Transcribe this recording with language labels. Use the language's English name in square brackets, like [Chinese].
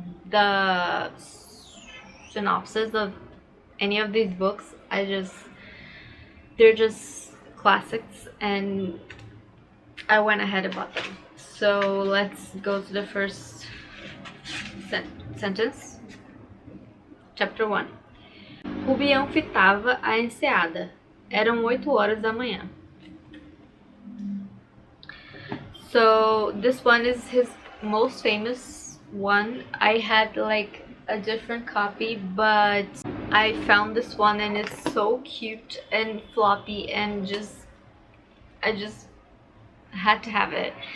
[English] the synopsis of any of these books. They're just classics, and I went ahead and bought them. So let's go to the first sentence. Chapter 1. [Portuguese] Rubião fitava a enseada. Eram 8 horas da manhã. [English] So this one is his most famous one. I had like a different copy, but I found this one and it's so cute and floppy, and I just had to have it.